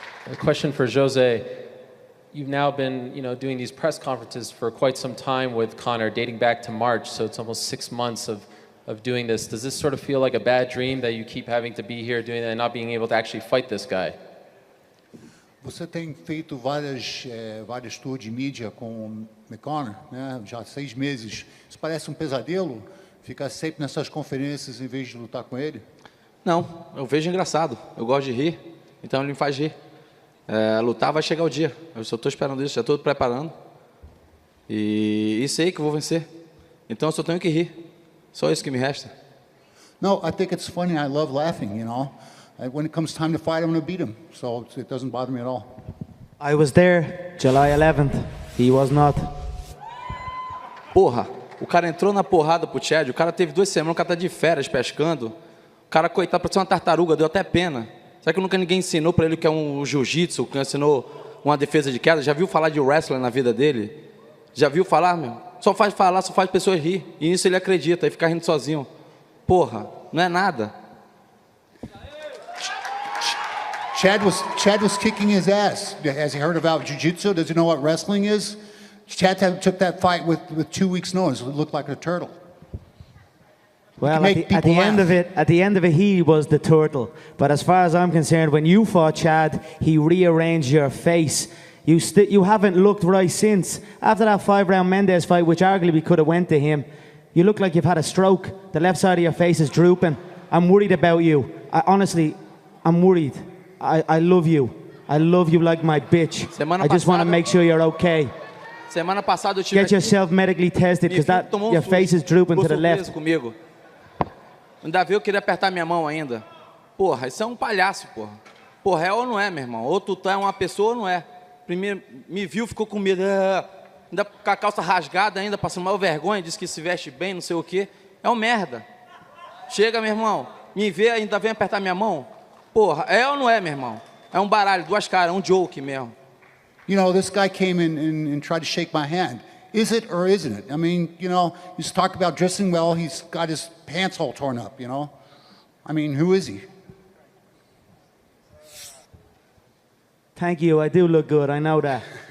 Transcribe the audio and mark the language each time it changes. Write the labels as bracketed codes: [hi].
[en] A question for Jose. You've now been, doing these press conferences for quite some time with Conor, dating back to March, so it's almost 6 months of doing this. Does this sort of feel like a bad dream that you keep having to be here doing that and not being able to actually fight this guy? [pt] Você tem feito vários tours de mídia com o Conor, né? Já há 6 meses. Isso parece um pesadelo? Ficar sempre nessas conferências em vez de lutar com ele? Não, eu vejo engraçado. Eu gosto de rir, então ele me faz rir. Lutar vai chegar o dia. Eu só estou esperando isso, já estou preparando. E sei que eu vou vencer. Então eu só tenho que rir. Só isso que me resta. [en] No, I think it's funny. I love laughing, When it comes time to fight, I'm going to beat him. So it doesn't bother me at all. I was there, July 11th. He was not. [pt] Porra, o cara entrou na porrada pro Chad, o cara teve 2 semanas, o cara tá de férias pescando. O cara, coitado, parecia uma tartaruga, deu até pena. Será que nunca ninguém ensinou pra ele o que é um jiu-jitsu, que ensinou uma defesa de queda? Já viu falar de wrestling na vida dele? Já viu falar, meu? Só faz falar, só faz pessoas rir. E nisso ele acredita, e fica rindo sozinho. Porra, não é nada. [en] Chad was kicking his ass. Has he heard about jiu-jitsu? Does he know what wrestling is? Chad took that fight with 2 weeks' notice. It looked like a turtle. Well, at the end of it, he was the turtle. But as far as I'm concerned, when you fought Chad, he rearranged your face. You haven't looked right since. After that 5-round Mendes fight, which arguably could have went to him, you look like you've had a stroke. The left side of your face is drooping. I'm worried about you. Honestly, I'm worried. I love you. I love you like my bitch. I just want to make sure you're okay. [pt] Semana passada eu tive [en] Get yourself medically tested, because your face is drooping to the left. [pt] Comigo. Ainda viu, eu queria apertar minha mão ainda. Porra, isso é um palhaço, porra. Porra, é ou não é, meu irmão? Ou tu é uma pessoa ou não é. Primeiro, me viu, ficou com medo. Ainda com a calça rasgada ainda, passando mal vergonha, disse que se veste bem, não sei o quê. É um merda. Chega, meu irmão, me vê, ainda vem apertar minha mão. Porra, é ou não é, meu irmão? É um baralho, 2 caras, um joke mesmo. [en] This guy came in and tried to shake my hand. Is it or isn't it? I mean, he's talking about dressing well. He's got his pants all torn up, I mean, who is he? Thank you. I do look good. I know that.